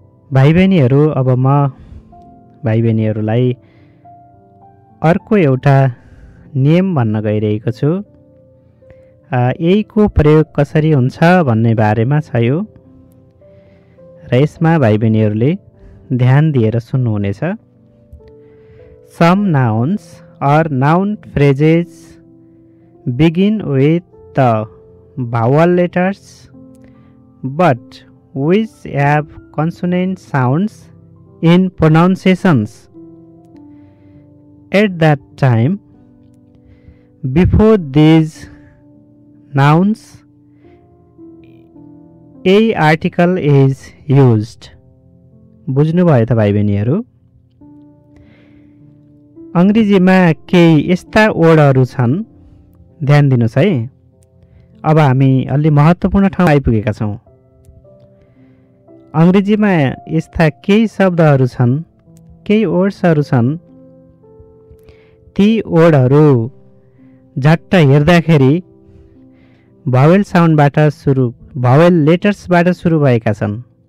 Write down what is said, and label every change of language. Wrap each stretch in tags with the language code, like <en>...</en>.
<ne>भाइ बहिनीहरू, अब म भाइ बहिनीहरूलाई अर्को एउटा नियम भन्न गइरहेको छु। यहीको प्रयोग कसरी हुन्छ भन्ने बारेमा छ यो, र यसमा भाइ बहिनीहरूले ध्यान दिएर सुन्नुहुनेछ।</ne> <en>Some nouns or noun phrases begin with the vowel letters but which have consonant sounds in pronunciations. At that time, before these nouns, a article is used.</en> <ne>बुझ्नुभयो त भाइ बहिनीहरू? अङ्ग्रेजीमा केही यस्ता वर्डहरू छन्, ध्यान दिनुहोस् है। अब हामी अलि महत्त्वपूर्ण ठाउँ आइपुगेका छौँ। अङ्ग्रेजीमा यस्ता केही शब्दहरू छन्, केही वर्ड्सहरू छन्, ती वर्डहरू झट्ट हेर्दाखेरि भावेल साउन्डबाट सुरु, भावेल लेटर्सबाट सुरु भएका छन्।</ne>